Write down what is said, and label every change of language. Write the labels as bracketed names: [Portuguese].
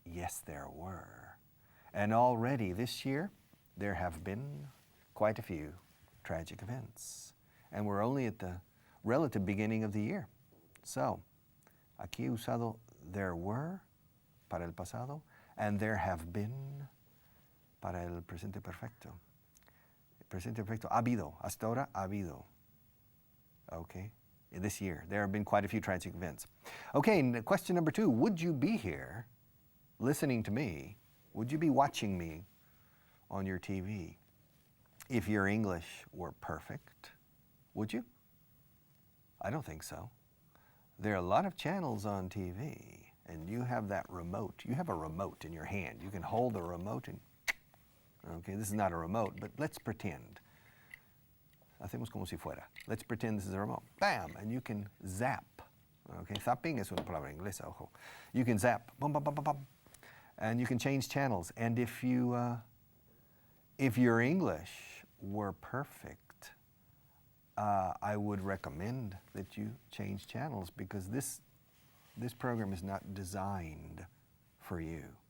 [English] Yes, there were. And already this year, there have been quite a few tragic events. And we're only at the relative beginning of the year. So, [Spanish] aquí he usado [English] there were [Spanish] para el pasado, [English] and there have been [Spanish] para el presente perfecto. Presente perfecto, ha habido, hasta ahora ha habido. [English] Okay, this year, there have been quite a few tragic events. Okay, question number 2, would you be here listening to me? Would you be watching me on your TV if your English were perfect? Would you? I don't think so. There are a lot of channels on TV, and you have that remote. You have a remote in your hand. You can hold the remote and, okay, this is not a remote, but let's pretend. [Spanish] Hacemos como si fuera. [English] Let's pretend this is a remote. Bam! And you can zap. [Spanish] Okay, zapping es una palabra inglesa, ojo. [English] You can zap. Bum, bum, bum, bum, bum. And you can change channels. And if your English were perfect, I would recommend that you change channels because this program is not designed for you.